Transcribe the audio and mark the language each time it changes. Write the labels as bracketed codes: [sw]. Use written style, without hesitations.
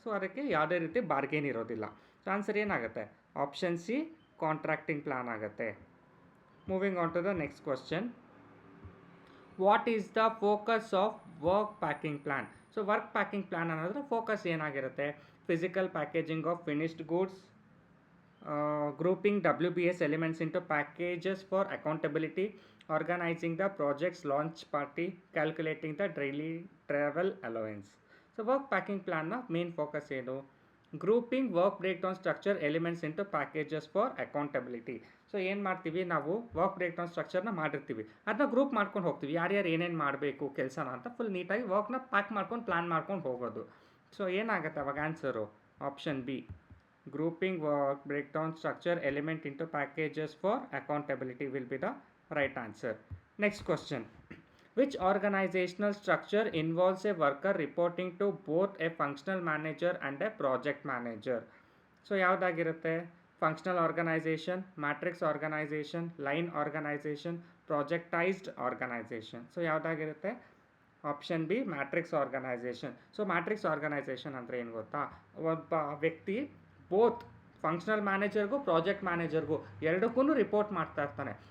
[kn] So ಅದಕ್ಕೆ ಯಾವುದೇ ರೀತಿ ಬಾರ್ಗೇನ್ ಇರೋದಿಲ್ಲ. ಸೊ ಆನ್ಸರ್ ಏನಾಗುತ್ತೆ? [en] Option C, contracting plan ಆಗುತ್ತೆ. Moving on to the next question, what is the focus of work packing plan? [kn] So work packing plan ಅನ್ನೋದ್ರ focus ಏನಾಗಿರುತ್ತೆ? [en] Physical packaging of finished goods, grouping WBS elements into packages for accountability, organizing the project's launch party, calculating the daily travel allowance. So work packing plan na main focus [kn] ಏನು? [en] grouping work breakdown structure elements into packages for accountability. [kn] So ಏನು ಮಾಡ್ತೀವಿ ನಾವು, work breakdown ಸ್ಟ್ರಕ್ಚರ್ನ ಮಾಡಿರ್ತೀವಿ, ಅದನ್ನ group ಮಾಡ್ಕೊಂಡು ಹೋಗ್ತೀವಿ, ಯಾರ್ಯಾರು ಏನೇನು ಮಾಡಬೇಕು ಕೆಲಸನ ಅಂತ ಫುಲ್ ನೀಟಾಗಿ ವರ್ಕ್ನ ಪ್ಯಾಕ್ ಮಾಡ್ಕೊಂಡು ಪ್ಲಾನ್ ಮಾಡ್ಕೊಂಡು ಹೋಗೋದು. ಸೊ ಏನಾಗುತ್ತೆ ಅವಾಗ answer? [en] Option B, grouping work breakdown structure element into packages for accountability will be the right answer. Next question, which organizational structure involves a worker reporting to both a functional manager and a project manager? [kn] So ಯಾವುದಾಗಿರುತ್ತೆ? [en] Functional organisation, matrix organisation, line organisation, projectised organisation. [kn] So ಯಾವುದಾಗಿರುತ್ತೆ? [en] Option B, matrix organisation. So matrix organisation [kn] ಅಂದರೆ ಏನು ಗೊತ್ತಾ? ಒಬ್ಬ ವ್ಯಕ್ತಿ both functional ಮ್ಯಾನೇಜರ್ಗೂ project ಮ್ಯಾನೇಜರ್ಗೂ ಎರಡಕ್ಕೂ report ಮಾಡ್ತಾ ಇರ್ತಾನೆ.